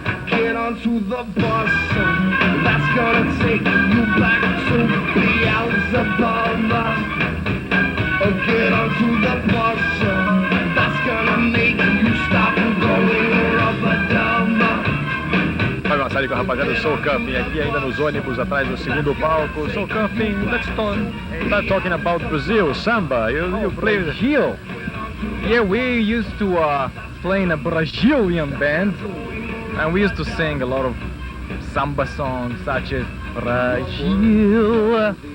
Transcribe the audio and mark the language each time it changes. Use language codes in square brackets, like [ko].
[en] Get onto the bus, that's gonna take you back to Beelzebub. Get onto the bus, that's gonna make you stop going rubber-dub. [pt] Fábio Massari com a rapaziada do Soul Camping aqui ainda nos ônibus atrás do segundo palco. [en] Soul Camping, let's start talking about Brazil, samba. You play Brazil. Yeah, we used to play in a Brazilian band, and we used to sing a lot of samba songs such as Brazil.